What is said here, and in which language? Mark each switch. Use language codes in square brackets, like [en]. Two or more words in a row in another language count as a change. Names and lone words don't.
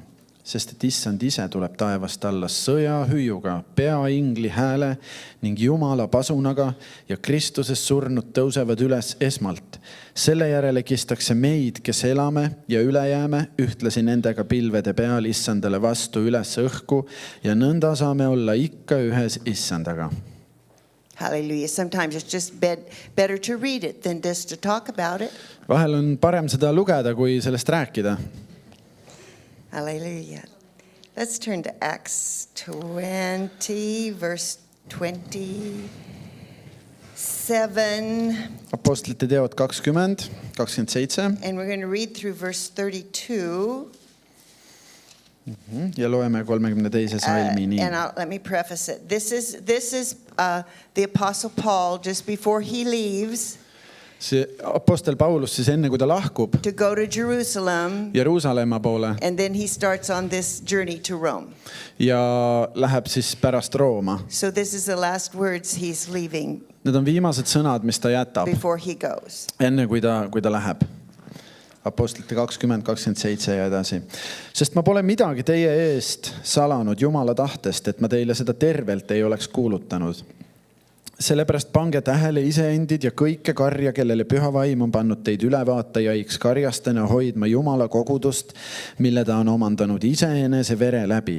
[et] Sest et issand ise tuleb taevast alla sõjahüüuga, peaingli hääle ning Jumala pasunaga ja Kristuses surnud tõusevad üles esmalt. Selle järele kistakse meid, kes elame ja üle jääme, ühtlasi nendega pilvede peal issandale vastu üles õhku ja nõnda saame olla ikka ühes issandaga. [en] Hallelujah. Sometimes it's just better to read it than just to talk about it. [et] Vahel on parem seda lugeda, kui sellest rääkida. [en] Hallelujah. Let's turn to Acts 20, verse 27. [et] Apostlite teod 20, 27 [en] And we're going to read through verse 32. [et] ja loeme 32. salmini. [en] And let me preface it. This is the Apostle Paul just before he leaves [et] See apostel Paulus siis enne, kui ta lahkub [en] to go to Jerusalem. [et] Jeruusalemma poole [en] And then he starts on this journey to Rome. [et] ja läheb siis pärast Rooma. [en] So this is the last words he's leaving [et] Need on viimased sõnad, mis ta jätab [en] before he goes. [et] enne, kui ta läheb. Apostlite 20, 27 ja edasi. Sest ma pole midagi teie eest salanud Jumala tahtest, et ma teile seda tervelt ei oleks kuulutanud. Sellepärast pange tähele iseendid ja kõike karja, kellele püha vaim on pannud teid ülevaatajaiks karjastena hoidma Jumala kogudust, mille ta on omandanud iseenese vere läbi.